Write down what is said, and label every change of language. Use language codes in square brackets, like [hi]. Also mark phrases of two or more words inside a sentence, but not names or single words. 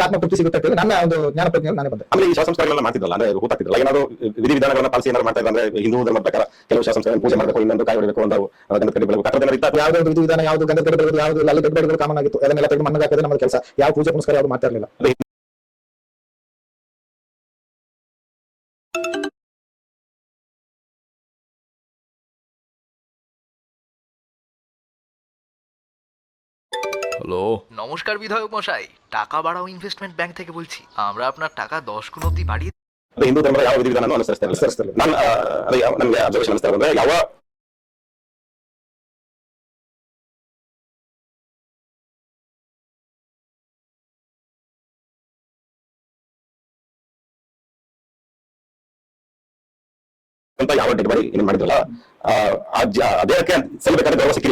[kn] ಆತ್ಮತೃಪ್ತಿ ಸಿಗುತ್ತೆ ಅಂತ ನನ್ನ ಒಂದು ಜ್ಞಾನ ಪ್ರಜ್ಞೆಯಲ್ಲಿ ನಾನೇ ಬಂದೆ. ಆಮೇಲೆ ಈ ಸಂಸ್ಕಾರಗಳನ್ನ ಮಾಡ್ತಿದ್ದಲ್ಲ, ಅಂದ್ರೆ ಹೂತಾಕ್ತಿದ್ರಲ್ಲ, ಏನಾದ್ರು ವಿಧಿವಿಧಾನಗಳನ್ನ ಪಾಲಿಸಿ ಏನಾದ್ರು ಮಾಡ್ತಾ ಇದ್ರೆ ಹಿಂದೂ ಧರ್ಮದ ಪ್ರಕಾರ ಕೆಲವು ಸಂಸ್ಕಾರ ಪೂಜೆ ಮಾಡಬೇಕು, ಇನ್ನೊಂದು ಕಾಯಿ ಹೊಡಬೇಕು, ಒಂದು ಗಂಧದ ಕಡ್ಡಿ ಬೆಳಕು, ಯಾವುದೋ ವಿಧಿವಿಧಾನ, ಯಾವುದು ಗಂಧದ ಕಡ್ಡಿ ಬೆಳಕು, ಯಾವುದು ಅಲ್ಲಿ [en] dead bodies [kn] ಕಾಮನ್ ಆಗಿತ್ತು. ಅದನ್ನೆಲ್ಲ ತೆಗೆದು ಮಣ್ಣು ಹಾಕಿದ್ರೆ ನಮ್ಮ ಕೆಲಸ. ಯಾವ ಪೂಜೆ ಪುನಸ್ಕಾರ ಯಾವುದು ಮಾಡ್ತಾ ಇರಲಿಲ್ಲ. [bn] হ্যালো, নমস্কার বিধায়ক মশাই, টাকা বাড়াও ইনভেস্টমেন্ট ব্যাংক থেকে বলছি। আমরা আপনার টাকা 10 গুণ অব্দি বাড়িয়ে [kn] ಹಿಂದೂ ಧರ್ಮದ ಯಾವ ವಿಧಿವಿಧಾನ ಅನುಸರಿಸ್ತಾರೆ? ನಾನು ನಮಗೆ ಅಬ್ಸರ್ವೇಷನ್ ಅನಿಸ್ತಾ ಅಂದ್ರೆ ಯಾವ ಅಂತ ಯಾವ [en] dead body [kn] ಏನ್ ಮಾಡಿದ್ರಲ್ಲ ದೇಹಕ್ಕೆ ಸಲ್ಲಬೇಕಾದ ಗೌರವ ಸಿಕ್ಕಿಲ್ಲ.